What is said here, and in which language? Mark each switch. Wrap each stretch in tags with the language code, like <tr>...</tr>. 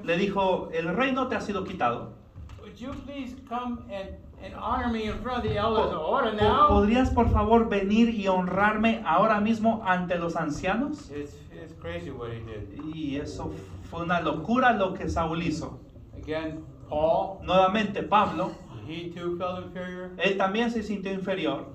<es>Le dijo, el reino te ha sido quitado.</es> <en>Would you please come and honor me in front of the elders? Order Po- now."</en> <es>¿Podrías por favor venir y honrarme ahora mismo ante los ancianos?</es> <en>It's crazy what he did.</en> <es>Y eso fue una locura lo que Saúl hizo.</es> <en>Again, Paul,</en> <es>Nuevamente Pablo,</es> <en>he too felt inferior.</en> <es>él también se sintió inferior.</es>